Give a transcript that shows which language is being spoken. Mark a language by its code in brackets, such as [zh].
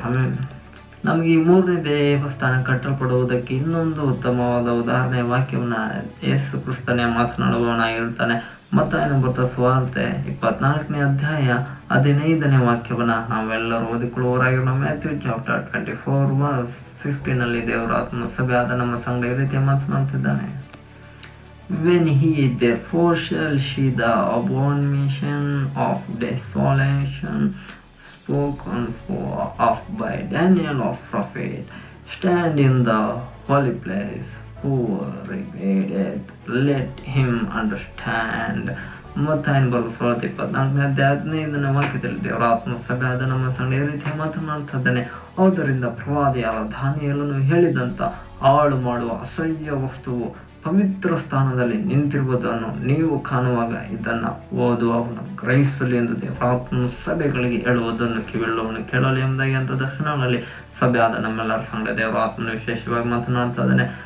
[kn] ಆಮೇಲೆ ನಮಗೆ ಈ 3ನೇ ದೇವಸ್ಥಾನ ಕಟ್ಟಲ್ಪಡುವುದಕ್ಕೆ ಇನ್ನೊಂದು ಉತ್ತಮವಾದ ಉದಾಹರಣೆ ವಾಕ್ಯವನ್ನ ಯೇಸು ಕ್ರಿಸ್ತನೇ ಮಾತನಾಡುವವನಾಗಿರ್ತಾನೆ. ಮತ್ತಾಯನ ಬರೆದ ಸುವಾರ್ತೆ 24ನೇ ಅಧ್ಯಾಯ 15ನೇ ವಾಕ್ಯವನ್ನ ನಾವೆಲ್ಲರೂ ಓದಿಕೊಳ್ಳುವವರಾಗಿರೋಣ. ಮ್ಯಾಥ್ಯೂ ಚಾಪ್ಟರ್ 24:15 ದೇವರ ಆತ್ಮ ಸಭೆ ಆದ ನಮ್ಮ ಸಂಗಡ ಈ ರೀತಿಯ ಮಾತನಾಡ್ತಿದ್ದಾನೆ. [en] When he therefore shall see the abomination of desolation spoken of by Daniel of prophet stand in the holy place, who readeth, let him understand. [kn] ಮತ್ತಾಯನ ಬರೆದ ಸುವಾರ್ತೆ 24ನೇ ಅಧ್ಯಾಯ 15ನೇ ವಾಕ್ಯದಲ್ಲಿ ದೇವರ ಆತ್ಮ ಸಭೆ ಆದ ನಮ್ಮ ಸಂಗಡ ಈ ರೀತಿ ಮಾತನಾಡ್ತಿದ್ದಾನೆ. ಆದ್ದರಿಂದ ಪ್ರವಾದಿಯಾದ ದಾನಿಯೇಲನು ಹೇಳಿದಂತ ಹಾಳು ಮಾಡುವ ಅಸಹ್ಯ ವಸ್ತುವು ಪವಿತ್ರ ಸ್ಥಾನದಲ್ಲಿ ನಿಂತಿರುವುದನ್ನು ನೀವು ಕಾಣುವಾಗ ಇದನ್ನು ಓದುವವನು ಗ್ರಹಿಸಲಿ ಎಂದು ದೇವರಾತ್ಮನು ಸಭೆಗಳಿಗೆ ಹೇಳುವುದನ್ನು ಕಿವಿಯುಳ್ಳವನು ಕೇಳಲಿ ಎಂಬುದಾಗಿ ಅಂತ ದರ್ಶನಗಳಲ್ಲಿ ಸಭೆ ಆದ ನಮ್ಮೆಲ್ಲರ ಸಂಗಡ ದೇವರಾತ್ಮನು ವಿಶೇಷವಾಗಿ ಮಾತನಾಡ್ತಾ ಇದ್ದಾನೆ.